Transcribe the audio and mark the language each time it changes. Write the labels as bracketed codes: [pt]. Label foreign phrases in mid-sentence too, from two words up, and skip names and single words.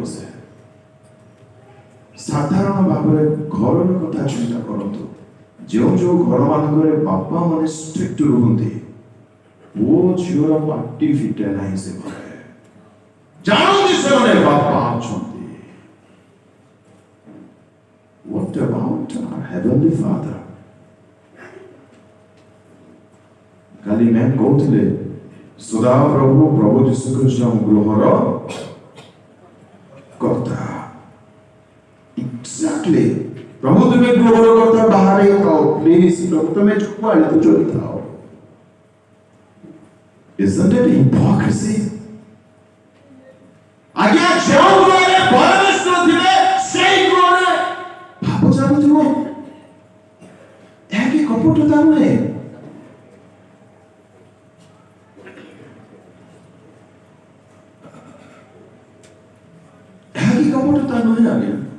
[or] ସେ ସାଧାରଣ ଭାବରେ ଘରର କଥା ଚିନ୍ତା କରନ୍ତୁ। ଯେଉଁ ଯେଉଁ ଘର ମାନଙ୍କରେ ବାପା ମାନେ ଷ୍ଟ୍ରିକ୍ଟ ରୁହନ୍ତି, ପୁଅ ଝିଅର ପାଟି ଫିଟେ ନାହିଁ। ସେ ଘରେ ଜାଣନ୍ତି ସେମାନେ ବାପା ଅଛନ୍ତି। [en] What about our heavenly Father? [or] କାଲି ମ୍ୟାମ୍ କହୁଥିଲେ, ସଦାପ୍ରଭୁ ପ୍ରଭୁ ଯୀଶୁ ଖ୍ରୀଷ୍ଟ ଆମ ଗୃହର କର୍ତ୍ତା। ଏକ୍ସାକ୍ଟଲି, ପ୍ରଭୁ ତୁମେ ଗୃହର କର୍ତ୍ତା, ବାହାରେ ଥାଅ ପ୍ଲିଜ, ପ୍ରଭୁ ତୁମେ କୁଆଡ଼େ ତ ଚଳିଥାଅ। [en] Isn't it hypocrisy? [or] ଆଜ୍ଞା, ଯେଉଁ ଗୃହରେ ପରମେଶ୍ୱର ଥିବେ, ସେଇ ଗୃହରେ ପାପ ଚାଲୁଥିବ। ଏହା କି କପଟତା ନୁହେଁ? କପଟତା ନୁହେଁ ଆଜ୍ଞା।